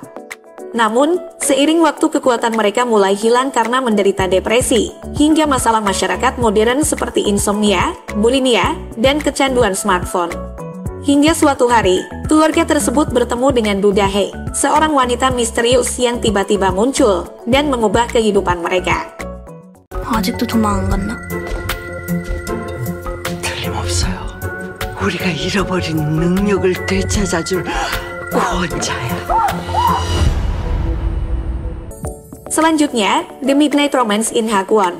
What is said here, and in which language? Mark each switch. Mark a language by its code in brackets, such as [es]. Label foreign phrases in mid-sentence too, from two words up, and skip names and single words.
[id] Namun, seiring waktu kekuatan mereka mulai hilang karena menderita depresi, hingga masalah masyarakat modern seperti insomnia, bulimia, dan kecanduan smartphone. Hingga suatu hari, keluarga tersebut bertemu dengan Do Dae, seorang wanita misterius yang tiba-tiba muncul dan mengubah kehidupan mereka. [ko] 아직도 도망 안 갔나? 틀림없어요. 우리가 잃어버린 능력을 되찾아줄 구원자야. [id] Selanjutnya, [en] The Midnight Romance in Hagwon.